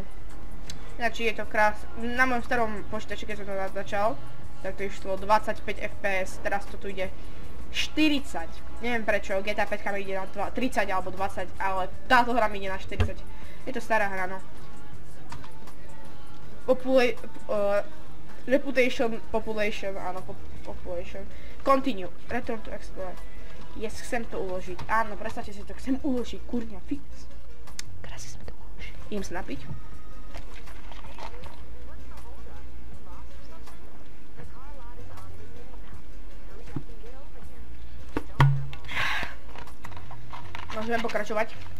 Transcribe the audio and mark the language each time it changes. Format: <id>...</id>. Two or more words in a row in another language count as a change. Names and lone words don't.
<sk>Ináč je to na mojom starom počítači, keď som to začal, tak to išlo 25 fps, teraz to tu ide 40. Neviem prečo, GTA 5 mi ide na 30 alebo 20, ale táto hra mi ide na 40. Je to stará hra, no. Population, áno, population.</sk> <en>Continue, return to explore.</en> <sk>Yes, chcem to uložiť. Áno, predstavte si to, chcem uložiť, kurňa, fix. Krásne sme to uložiť. Idem sa napiť. Môžeme pokračovať.</sk>